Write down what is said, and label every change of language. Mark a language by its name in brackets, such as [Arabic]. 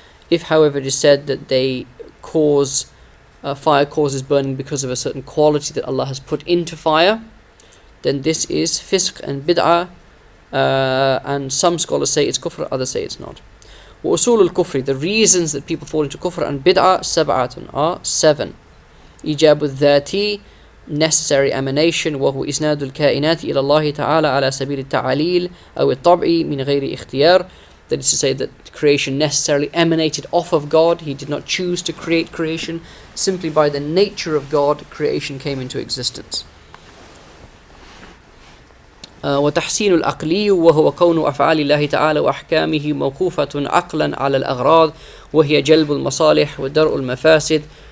[English] If, however, it is said that they cause fire causes burning because of a certain quality that Allah has put into fire, then this is fisq and bid'ah, and some scholars say it's kufr, others say it's not. [Arabic] وأصول الكفر, [English] the reasons that people fall into kufr and bid'ah, [Arabic] سبعة, [English] are 7. [Arabic] إيجاب الذاتي, [English] necessary emanation, [Arabic] وهو إسناد الكائنات إلى الله تعالى على سبيل التعليل أو الطبع من غير اختيار. [English] That is to say that creation necessarily emanated off of God. He did not choose to create creation. Simply by the nature of God, creation came into existence. [Arabic] وتحسين العقلي وهو كون أفعال الله تعالى وأحكامه موقوفة عقلا على الأغراض وهي جلب المصالح ودرء المفاسد.